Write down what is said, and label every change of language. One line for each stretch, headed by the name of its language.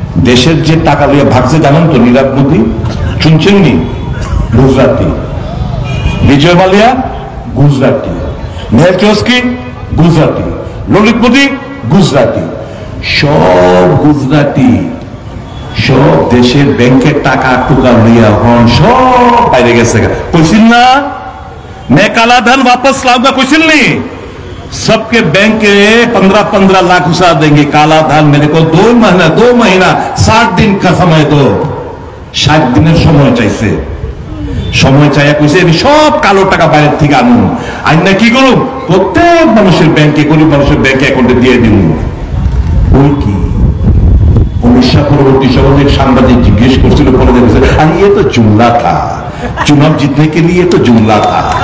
Bangla: দেশের যে টাকা নিয়ে ভাগছে, জানেন তো? নীরব মোদী, শুনছেন নি? গুজরাটি। বিজয় মালিয়া গুজরাটি, মেহের চৌস্কি গুজরাটি, ললিত মোদী গুজরাটি, সব গুজরাটি। সব দেশের ব্যাংকের টাকা টুকা লইয়া হন সব বাইরে গেছে। কইছিল না
Hindi: मैं काला धन वापस लाऊंगा, कौशल नहीं? सबके बैंक के 15-15 लाख घुसा देंगे काला धन। मेरे को 2 महीना 60 दिन का समय दो।
Bangla: 60 দিনের সময় চাইছে। সময় চাইয়া কইছে আমি সব কালো টাকা বাইরের থেকে আনুন, আইন না কি করুন, প্রত্যেক মানুষের ব্যাংকে, গরিব মানুষের ব্যাংকে অ্যাকাউন্টে দিয়ে দিন। ওই কি উড়িষ্যা পরবর্তী সময় সাংবাদিক জিজ্ঞেস করছিল, পরে দেখেছে আর
Hindi: ये तो जुमला था, चुनाव जीतने के लिए तो जुमला था।